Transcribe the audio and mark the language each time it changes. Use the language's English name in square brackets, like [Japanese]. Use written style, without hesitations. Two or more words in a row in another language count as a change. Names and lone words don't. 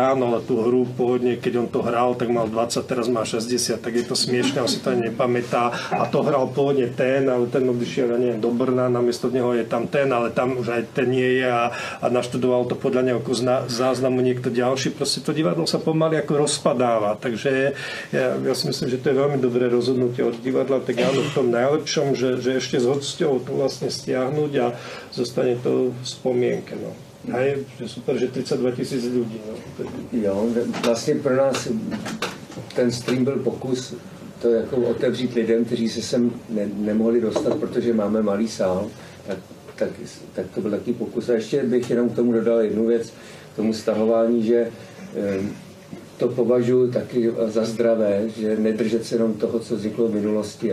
[Slovak] áno, ale tú hru pôvodne, keď on to hral, tak mal 20, teraz má 60, tak je to smiešné, on si to ani nepamätá a to hral pôvodne ten, ale ten odišiel, ja neviem, do Brna, namiesto neho je tam ten, ale tam už aj ten nie je a naštudoval to podľa nejakého záznamu niekto ďalší, proste to divadlo sa pomaly ako rozpadáva, takže ja si myslím, že to je veľmi dobré rozhodnutie od divadla, tak áno, v tom najlepšom, že ešte s hosťou to vlastne stiahnuť a zostane to v spomienke. No. A je super, že 32 000 ľudí. No. [Czech] Jo, vlastně pro nás ten stream byl pokus to jako otevřít lidem, kteří se sem nemohli dostat, protože máme malý sál, tak to byl takový pokus. A ještě bych jenom k tomu dodal jednu věc, k tomu stahování, že to považuji taky za zdravé, že nedržet se jenom toho, co vzniklo v minulosti.